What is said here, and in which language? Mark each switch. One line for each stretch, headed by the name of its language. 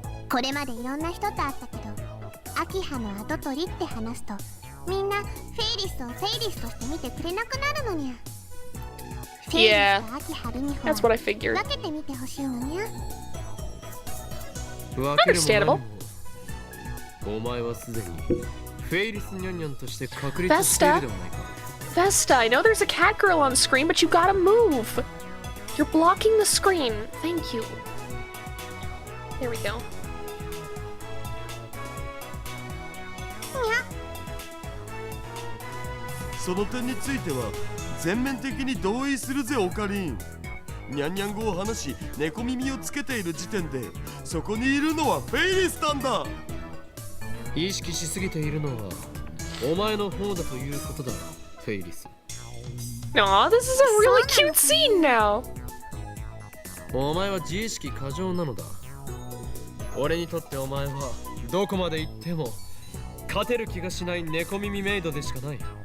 Japanese: これまでいろんな人と会ったけど、アキハの跡取りって話すと、みんなフェイリスをフェイリスとして見てくれなくなるのにゃ。フェイリスとアキハルミホ
English: That's what I figured.
Japanese: 分けてみてほしいのにゃ。
English: Understandable.
Japanese: お前はすでにフェイリスニャンニャンとして確立しているではないか。
English: Vesta, I know there's a Catgirl on screen, but you gotta move. You're blocking the screen. Thank you. There we go.
Japanese: その点については全面的に同意するぜオカリン。ニャンニャン語を話し猫耳をつけている時点でそこにいるのはフェイリスなんだ。意識しすぎているのはお前の方だということだ、フェイリス。
English: Aw, this is a really cute scene now.
Japanese: お前は自意識過剰なのだ。俺にとってお前はどこまで行っても勝てる気がしない猫耳メイドでしかない。